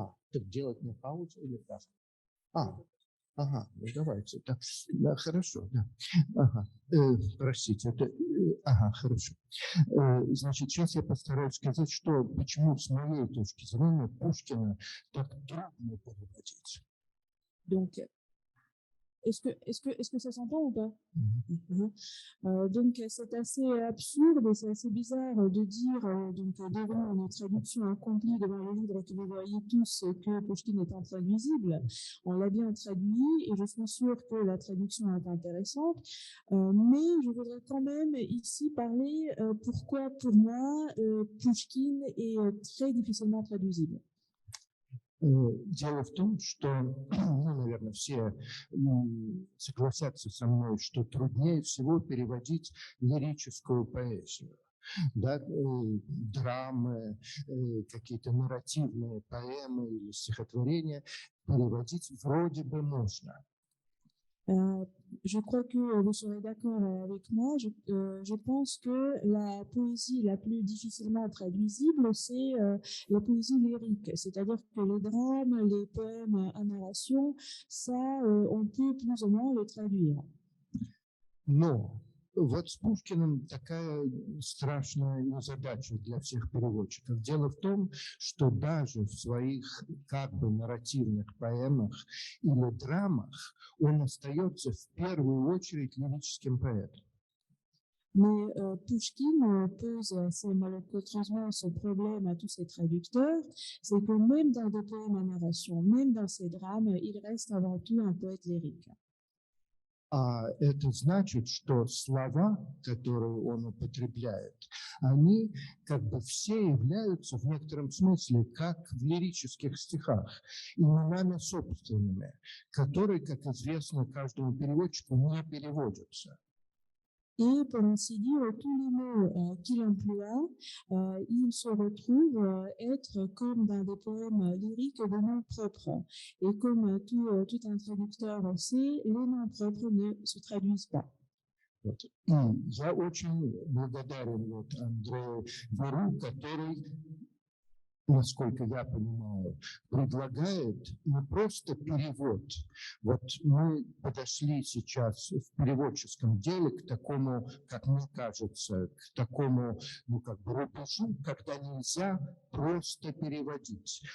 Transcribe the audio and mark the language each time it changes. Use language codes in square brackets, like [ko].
[ru] Так делать на паузу или как? Ага, ну давайте. Да, хорошо, да. Ага, простите, ага, хорошо. Значит, сейчас я постараюсь сказать, что почему с моей точки зрения Пушкина так трудно переводить. [fr] Donc, est-ce que ça s'entend ou pas? Donc, c'est assez absurde et c'est assez bizarre de dire donc devant une traduction accomplie devant le livre que vous voyez tous que Pouchkine est intraduisible. On l'a bien traduit et je suis sûre que la traduction est intéressante, mais je voudrais quand même ici parler pourquoi pour moi Pouchkine est très difficilement traduisible. [ru] Дело в том, что, ну, наверное, все согласятся со мной, что труднее всего переводить лирическую поэзию. Да, драмы, какие-то нарративные поэмы или стихотворения переводить вроде бы можно. [fr] Je crois que vous serez d'accord avec moi. Je pense que la poésie la plus difficilement traduisible, c'est la poésie lyrique. C'est-à-dire que les drames, les poèmes à narration, ça, on peut plus ou moins les traduire. [ru] Но вот с Пушкиным такая страшная задача для всех переводчиков. Дело в том, что даже в своих как бы нарративных поэмах или драмах он остается в первую очередь лирическим поэтом. [fr] Mais Pouchkine pose assez malheureusement ce problème à tous ses traducteurs, c'est que même dans des poèmes à narration, même dans ses drames, il reste avant tout un poète lyrique. [ru] А это значит, что слова, которые он употребляет, они как бы все являются в некотором смысле, как в лирических стихах, именами собственными, которые, как известно, каждому переводчику не переводятся. [fr] Et pour ainsi dire, tous les mots qu'il emploie, ils se retrouvent être comme dans des poèmes lyriques de noms propres. Et comme tout un traducteur sait, les noms propres ne se traduisent pas. [ru] Вот. И я очень благодарен вот Андрею Веру, который, насколько я понимаю, предлагает не просто перевод. Вот мы подошли сейчас в переводческом деле к такому, как мне кажется, к такому, ну, как бы рубежу, когда нельзя просто переводить.